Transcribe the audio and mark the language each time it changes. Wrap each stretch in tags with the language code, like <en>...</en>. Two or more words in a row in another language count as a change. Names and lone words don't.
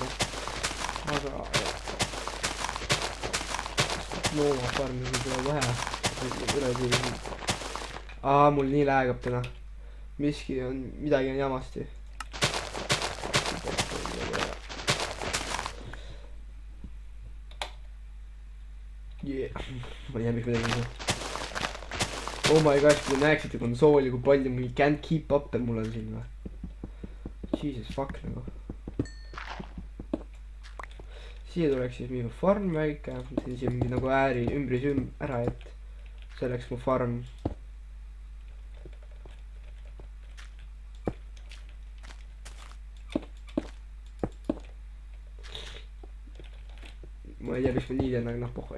<et>Aga looma farmi tuleb vähe. Mul nii läägab täna. Midagi on jamasti. Ma ei tea, miks midagi nii.</et> <en>Oh my gosh,</en> <et>kui te näeksite konsooli, kui palju mingi</et> <en>can't keep up'e</en> <et>mul on siin või.</et> <en>Jesus fuck nagu.</en> <et>Siia tuleks siis minu farm väike. Siin mingi nagu ääri ümbris ära, et see oleks mu farm. Ma ei tea, miks ma nii teen, aga noh, pohhui.</et>